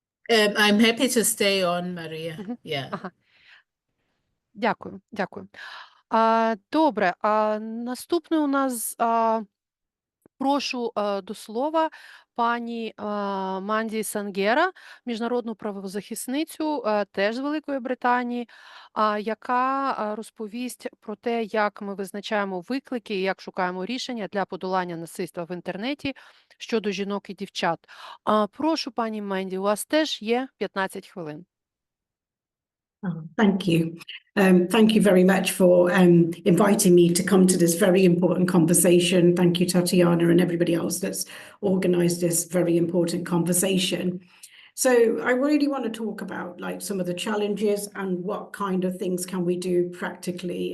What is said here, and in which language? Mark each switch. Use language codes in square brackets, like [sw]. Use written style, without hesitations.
[en] I'm happy to stay on, Maria. Yeah. [uk] Ага. Дякую, дякую. Добре, наступне у нас прошу до слова пані Манді Сангера, міжнародну правозахисницю, теж з Великої Британії, яка розповість про те, як ми визначаємо виклики і як шукаємо рішення для подолання насильства в інтернеті щодо жінок і дівчат. Прошу, пані Манді, у вас теж є 15 хвилин. [en] Thank you. Thank you very much for inviting me to come to this very important conversation. Thank you, Tatiana, and everybody else that's organized this very important conversation. So I really want to talk about some of the challenges and what kind of things can we do practically.